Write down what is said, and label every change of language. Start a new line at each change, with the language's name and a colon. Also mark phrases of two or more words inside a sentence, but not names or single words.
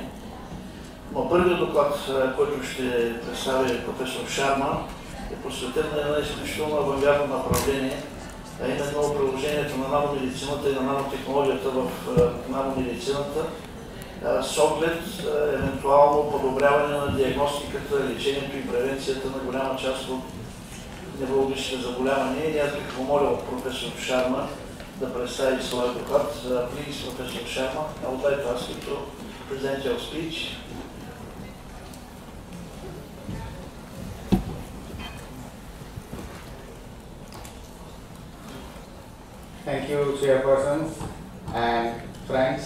Bulgarian: Но първият доклад, който ще представи професор Шарма, е посветен на едно изключително авангардно направление, а именно приложението на наномедицината и на нанотехнологията в наномедицината с оглед евентуално подобряване на диагностиката, лечението и превенцията на голяма част от неврологичните заболявания. И аз бих помолил професор Шарма да представи своя доклад.
English: Please, Professor Sharma, I would like to ask you to present your speech. Thank you, chairpersons and friends.